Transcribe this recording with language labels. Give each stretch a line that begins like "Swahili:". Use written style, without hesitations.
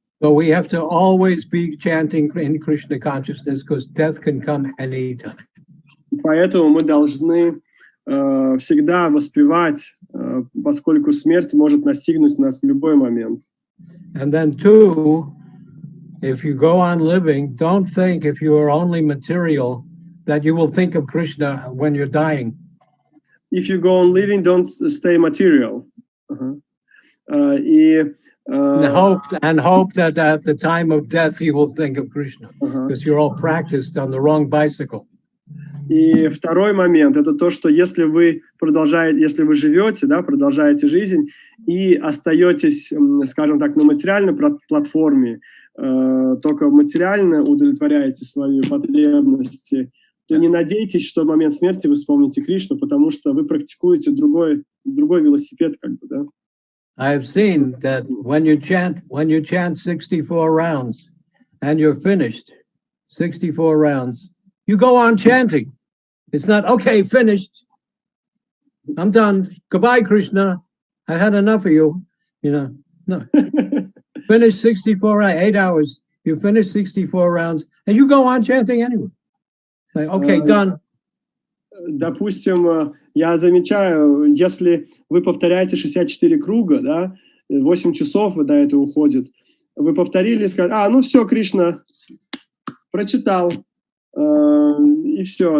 English: So we have to always be chanting in Krishna consciousness because death can come anytime.
Russian: Поэтому мы должны всегда воспевать, поскольку смерть может настигнуть нас в любой момент.
English: And then two, if you go on living, don't think if you are only material that you will think of Krishna when you're dying. If you go on living, don't stay material. And hope that at the time of death you will think of Krishna, because you're all practiced on the wrong bicycle.
Russian: И второй момент — это то, что если вы живете, да, продолжаете жизнь и остаетесь, скажем так, на материальной платформе, только материально удовлетворяете свои потребности, то не надейтесь, что в момент смерти вы вспомните Кришну, потому что вы практикуете другой велосипед, как бы, да.
English: I've seen that when you chant 64 rounds and you're finished, 64 rounds, you go on chanting. It's not, okay, finished. I'm done. Goodbye, Krishna. I had enough of you. You know, no. Finish 64 rounds, 8 hours. You finish 64 rounds and you go on chanting anyway. Like, okay, done.
Russian: Допустим, я замечаю, если вы повторяете 64 круга, да, 8 часов до этого уходит, вы повторили и сказали, ну все, Кришна, прочитал, и все.